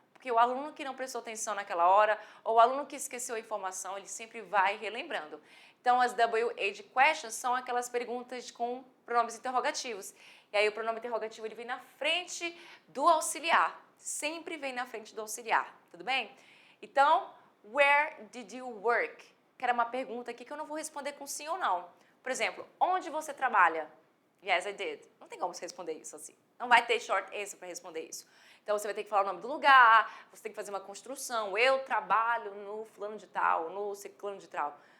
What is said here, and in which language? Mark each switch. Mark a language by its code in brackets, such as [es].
[pt] Porque o aluno que não prestou atenção naquela hora, ou o aluno que esqueceu a informação, ele sempre vai relembrando. Então, as WH questions são aquelas perguntas com pronomes interrogativos. E aí o pronome interrogativo ele vem na frente do auxiliar. Sempre vem na frente do auxiliar, tudo bem? [en] Então, where did you work? [pt] Que era uma pergunta aqui que eu não vou responder com sim ou não. Por exemplo, onde você trabalha? [en] Yes, I did. [pt] Não tem como você responder isso assim. Não vai ter short answer para responder isso. Então, você vai ter que falar o nome do lugar, você tem que fazer uma construção. Eu trabalho no fulano de tal, no ciclano de tal.